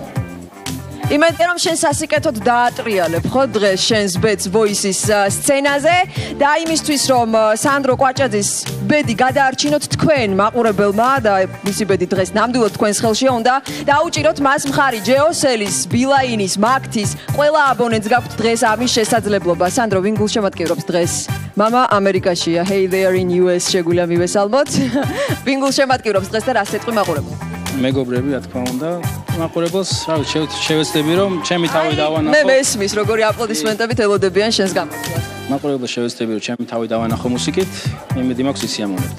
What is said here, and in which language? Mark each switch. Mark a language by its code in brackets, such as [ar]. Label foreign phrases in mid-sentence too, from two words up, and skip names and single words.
[ka] იმედია რომ შენ სასიკეთოდ დაატრიალებ ხო დღეს შენს ბედს Voice-ის სცენაზე და იმისთვის რომ სანდრო კვაჭაძის ბედი გადაარჩინოთ თქვენ მაყურებელმა და მისი ბედი დღეს ნამდვილად თქვენს ხელშია უნდა დაუჭიროთ მას მხარი ჯეოსელის, ბილაინის, მაგთის ყველა აბონენტს გაქვთ დღეს ამის შესაძლებლობა. სანდრო ვინ გულშემატკივრობს დღეს? მამა ამერიკაშია. [en] Hey there in US [ka] შეგვიძლია მივესალმოთ. ვინ გულშემატკივრობს დღეს და რას ეთქვი მაყურებელს? მეგობრები, რა თქმა უნდა, მაყურებელს, რა ვიცი, შევეცდები რომ ჩემი თავი დავანახო. მე მესმის, როგორი აპლოდისმენტებით ელოდებიან შენს გამოსვლას. მაყურებელს შევეცდები რომ ჩემი თავი დავანახო მუსიკით, იმედი მაქვს ისიამოვნებთ.